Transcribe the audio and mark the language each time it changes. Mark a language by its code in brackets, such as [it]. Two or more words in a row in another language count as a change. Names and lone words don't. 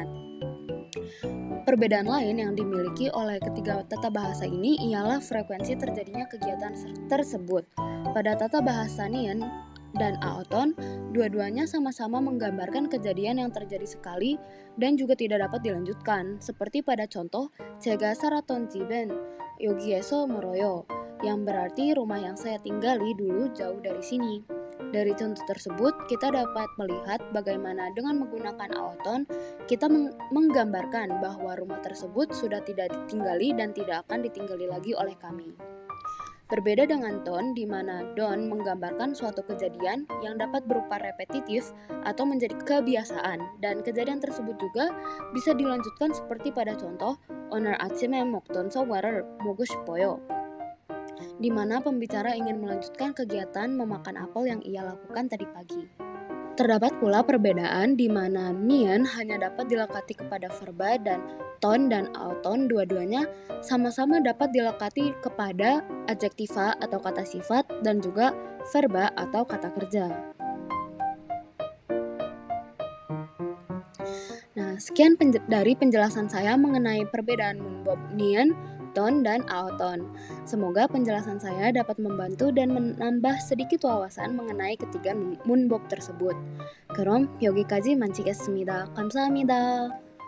[id] Perbedaan lain yang dimiliki oleh ketiga tata bahasa ini ialah frekuensi terjadinya kegiatan tersebut. Pada tata bahasa nien dan aoton, dua-duanya sama-sama menggambarkan kejadian yang terjadi sekali dan juga tidak dapat dilanjutkan, seperti pada contoh [ko] 제가 살았던 집은 여기에서 멀어요, [id] yang berarti rumah yang saya tinggali dulu jauh dari sini. Dari contoh tersebut, kita dapat melihat bagaimana dengan menggunakan aoton, kita menggambarkan bahwa rumah tersebut sudah tidak ditinggali dan tidak akan ditinggali lagi oleh kami. Berbeda dengan ton, di mana don menggambarkan suatu kejadian yang dapat berupa repetitif atau menjadi kebiasaan, dan kejadian tersebut juga bisa dilanjutkan seperti pada contoh [ko] 오늘 아침에 먹던 사과를 먹고 싶어요, [id] di mana pembicara ingin melanjutkan kegiatan memakan apel yang ia lakukan tadi pagi. Terdapat pula perbedaan di mana nien hanya dapat dilekati kepada verba dan ton dan aoton dua-duanya sama-sama dapat dilekati kepada adjektiva atau kata sifat dan juga verba atau kata kerja. Nah, sekian dari penjelasan saya mengenai perbedaan munbob nien, ton, dan aoton. Semoga penjelasan saya dapat membantu dan menambah sedikit wawasan mengenai ketiga munbob tersebut. [ko] 그럼 여기까지 마치겠습니다. 감사합니다.